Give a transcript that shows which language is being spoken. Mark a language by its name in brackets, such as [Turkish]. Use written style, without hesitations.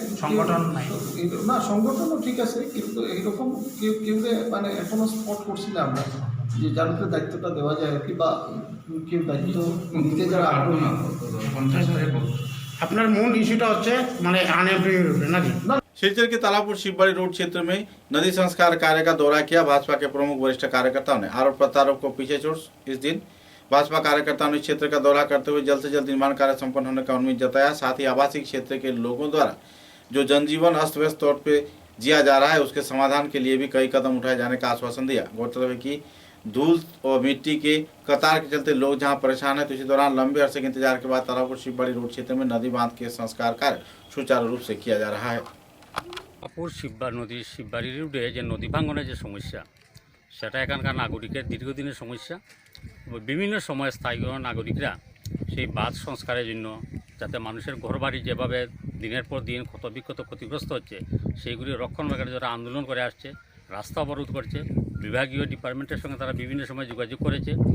[Bangla] সংগঠন নাই না, সংগঠনও ঠিক আছে, কিন্তু এইরকম কেউ মানে এখনো স্পট করছি না আমরা যে যার উপরে দায়িত্বটা দেওয়া যায় আর কি, বা কেউ দায়িত্ব নিতে যারা আগ্রহী। আপনার মূল ইস্যুটা হচ্ছে মানে আনএমপ্লয়েড নাকি? [Hindi] सिलचर के तालापुर शिवबाड़ी रोड क्षेत्र में नदी संस्कार कार्य का दौरा किया। भाजपा के प्रमुख वरिष्ठ कार्यकर्ताओं ने आरोप प्रत्यारोप को पीछे छोड़ इस दिन भाजपा कार्यकर्ताओं ने क्षेत्र का दौरा करते हुए जल्द से जल्द निर्माण कार्य संपन्न होने का उम्मीद जताया। साथ ही आवासीय क्षेत्र के लोगों द्वारा जो जनजीवन अस्त व्यस्त तौर पर जिया जा रहा है उसके समाधान के लिए भी कई कदम उठाए जाने का आश्वासन दिया। गौरतलब है कि धूल और मिट्टी के कतार के चलते लोग जहां परेशान है, तो इसी दौरान लंबे अरसे के इंतजार के बाद तालापुर शिवबाड़ी रोड क्षेत्र में नदी बांध के संस्कार कार्य सुचारू रूप से किया जा रहा है। [Bangla] তালাপুর শিববাড়ি রোডে যে নদী ভাঙনের যে সমস্যা, সেটা এখানকার নাগরিকের দীর্ঘদিনের সমস্যা। বিভিন্ন সময় স্থানীয় নাগরিকরা সেই বাঁধ সংস্কারের জন্য, যাতে মানুষের ঘরবাড়ি যেভাবে দিনের পর দিন ক্ষতিগ্রস্ত হচ্ছে, সেইগুলি রক্ষণাবেক্ষণের যারা আন্দোলন করে আসছে, রাস্তা অবরোধ করছে, বিভাগীয় ডিপার্টমেন্টের সঙ্গে তারা বিভিন্ন সময় যোগাযোগ করেছে।